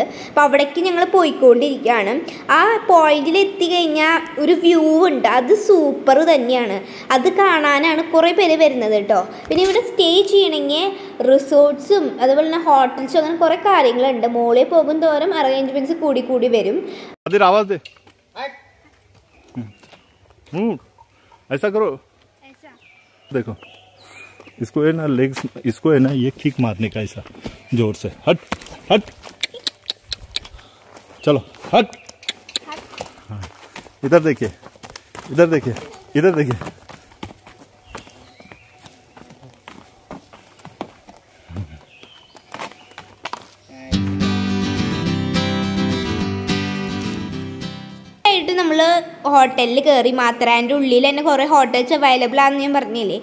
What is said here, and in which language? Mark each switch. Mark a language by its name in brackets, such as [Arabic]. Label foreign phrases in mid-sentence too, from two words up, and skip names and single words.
[Malayalam] അപ്പോൾ അവിടേക്ക് ഞങ്ങൾ പോയിക്കൊണ്ടിരിക്കുകയാണ്. ആ പോയിന്റിൽ എത്തിക്കഴിഞ്ഞാൽ ഒരു വ്യൂ ഉണ്ട്, അത് സൂപ്പർ തന്നെയാണ്. അത് കാണാനാണ് കുറേ പേര് വരുന്നത് കേട്ടോ. പിന്നെ ഇവിടെ സ്റ്റേ ചെയ്യണമെങ്കിൽ റിസോർട്ട്സും അതുപോലെ തന്നെ ഹോട്ടൽസും അങ്ങനെ കുറേ കാര്യങ്ങളുണ്ട്. മുകളിൽ പോകും തോറും അറേഞ്ച്മെന്റ്സ് കൂടി വരും. [Hindi] ऐसा करो, ऐसा देखो, इसको है ना लेग्स, इसको है ना ये किक मारने का ऐसा जोर से, हट हट, चलो हट। हाँ, इधर देखिए, इधर देखिए, इधर देखिए। [Malayalam] നമ്മൾ ഹോട്ടലിൽ കയറി. മാത്തറാൻ്റെ ഉള്ളിൽ തന്നെ കുറേ [English] hotels available [Malayalam] ആണെന്ന് ഞാൻ പറഞ്ഞില്ലേ.